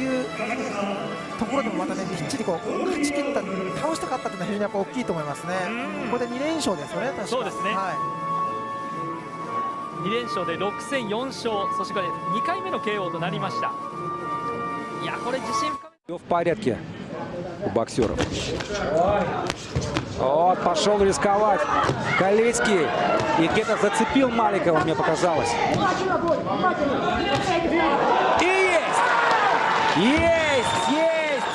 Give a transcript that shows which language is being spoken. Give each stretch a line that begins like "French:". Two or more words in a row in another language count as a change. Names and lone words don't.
Japanese: ところでもまたねきっちりこう勝ち切った倒したかったというのは非常にやっぱ大きいと思いますね。これで2連勝ですよね、確か。そうですね、2連勝で6戦4勝、そしてこれ2回目の KO となりました。いや、これ自信深め。
Russian: Все в порядке у боксеров. Вот, пошел рисковать Калицкий. И где-то зацепил Маликова, мне показалось. И есть! Есть! Есть!